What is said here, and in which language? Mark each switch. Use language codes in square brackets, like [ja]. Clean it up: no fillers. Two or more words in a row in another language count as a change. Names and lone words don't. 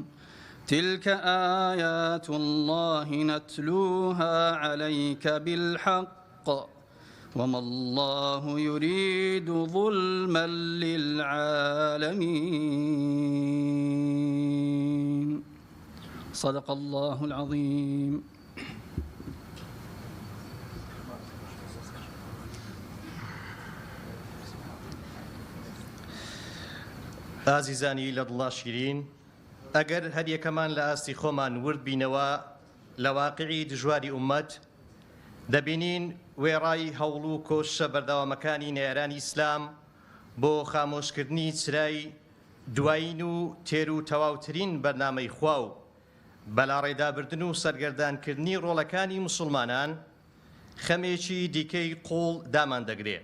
[ar] تلك آيات الله نتلوها عليك بالحق وما الله يريد ظلما للعالمين. صدق الله العظيم. [ckb] ئازیزانی لە دڵا شیرین، ئەگەر هەر یەکەمان لە ئاستی خۆمان ورد بینەوە لە واقعی دژواری ئومەت، دەبینین وێڕای هەوڵ و کۆشە بەردەوامەکانی نێرانی ئیسلام بۆ خامۆشکردنی چرای دوایین و تێر و تەواوترین بەرنامەی خوا و بەلاڕێدابردن و سەرگەردانکردنی ڕۆڵەکانی موسڵمانان خەمێکی دیکەی قوڵ دامان دەگرێت.